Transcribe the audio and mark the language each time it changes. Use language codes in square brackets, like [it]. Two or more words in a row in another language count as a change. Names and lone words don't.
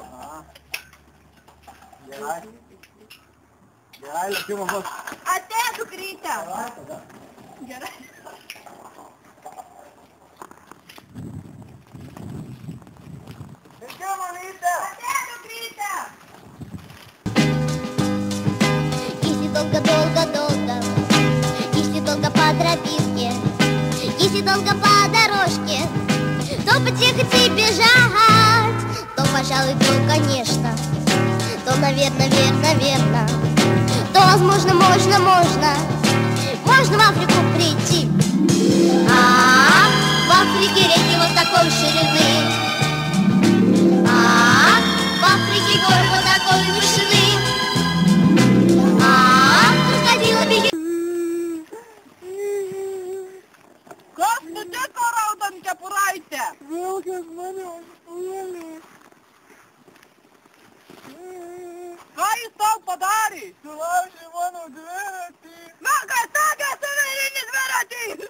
[lt] A. Gerai. Gerai, lėkimo bus. Atėjo dukrytė. Gerai, tada. Gerai. Lėkimo, mamyte! Atėjo dukrytė. [ru] Если долго-долго-долго, если долго по тропинке, если долго по дорожке, то потихать и бежать, то, пожалуй, то, конечно, то, наверное, верно, то, возможно, можно в Африку прийти. В Африке реки вот такой ширины, в Африке горы вот такой вышины. Крокодила бегет. [lt] Kas nutiko raudonkepuraitė? Vilkas mane užpuolė. Ką jis tau padarė? Sulaužė mano dviratį. Man kas tokia suverini dviratį?